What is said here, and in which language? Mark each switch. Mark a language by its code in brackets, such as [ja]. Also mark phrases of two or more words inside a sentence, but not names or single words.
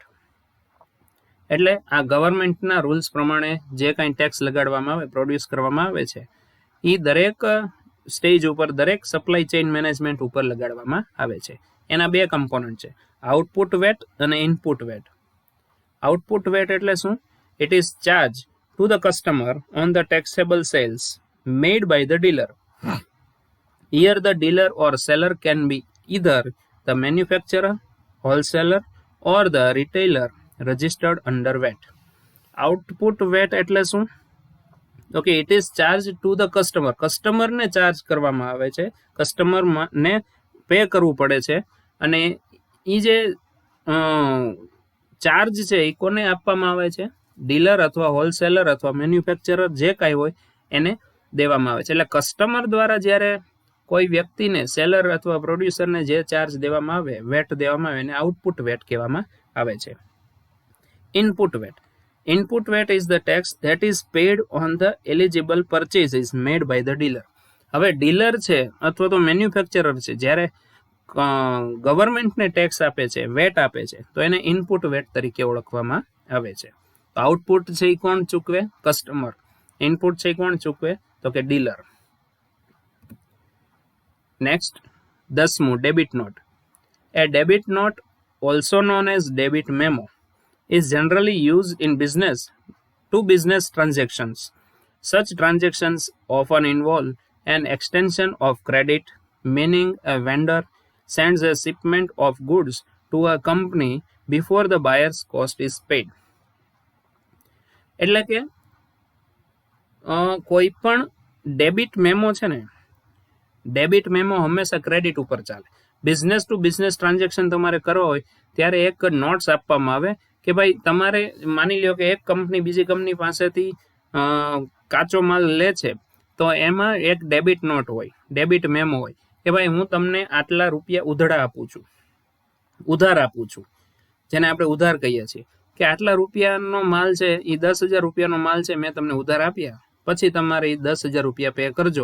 [gu] એટલે આ ગવર્મેન્ટના રૂલ્સ પ્રમાણે જે કાંઈ ટેક્સ લગાડવામાં આવે, પ્રોડ્યુસ કરવામાં આવે છે, એ દરેક સ્ટેજ ઉપર, દરેક [en] supply chain management [gu] ઉપર લગાડવામાં આવે છે. એના 2 કમ્પોનન્ટ છે, [en] output VAT [gu] અને [en] input VAT. output VAT [gu] એટલે શું? [en] it is charge to the customer on the taxable sales made by the dealer. Here the dealer or seller can be either the manufacturer, wholesaler or the retailer registered under VAT. Output VAT [gu] એટલે શું? [en] okay, it is charge to the customer. [gu] કસ્ટમરને ચાર્જ કરવામાં આવે છે, કસ્ટમરને પે કરવું પડે છે, અને એ જે ચાર્જ છે એ કોને આપવામાં આવે છે? ડીલર અથવા હોલસેલર અથવા મેન્યુફેક્ચરર જે કાંઈ હોય એને દેવામાં આવે છે. એટલે કસ્ટમર દ્વારા જ્યારે કોઈ વ્યક્તિને, સેલર અથવા પ્રોડ્યુસરને જે ચાર્જ દેવામાં આવે, વેટ દેવામાં આવે, એને [en] output VAT [gu] કહેવામાં આવે છે. [en] input VAT. Input VAT is the tax that is paid on the eligible purchases made by the dealer. [gu] હવે ડીલર છે અથવા તો મેન્યુફેક્ચરર છે, જ્યારે ગવર્મેન્ટને ટેક્સ આપે છે, વેટ આપે છે, તો એને [en] input VAT [gu] તરીકે ઓળખવામાં આવે છે. તો [en] output [gu] છે એ કોણ ચૂકવે? કસ્ટમર. ઇનપુટ છે એ કોણ ચૂકવે? તો કે ડીલર. [en] next 10th, debit note. A debit note, also known as debit memo, is generally used in business transactions. Such transactions often involve an extension of credit, meaning a vendor sends a shipment of goods to a company before the buyer's cost is paid. [gu] એટલે કે કોઈ પણ [en] debit memo [gu] છે ને, [en] debit memo [gu] હંમેશા ક્રેડિટ ઉપર ચાલે. [en] business to business transaction [gu] તમારે કરવો હોય ત્યારે એક નોટ્સ આપવામાં આવે કે ભાઈ તમારે માની લ્યો કે એક કંપની બીજી કંપની પાસેથી કાચો માલ લે છે, તો એમાં એક [en] debit note [gu] હોય, [en] debit memo [gu] હોય કે ભાઈ હું તમને આટલા રૂપિયા ઉધાર આપું છું, જેને આપણે ઉધાર કહીએ છીએ, કે આટલા રૂપિયાનો માલ છે, એ 10,000 રૂપિયાનો માલ છે, મેં તમને ઉધાર આપ્યા, પછી તમારે એ 10,000 રૂપિયા પે કરજો.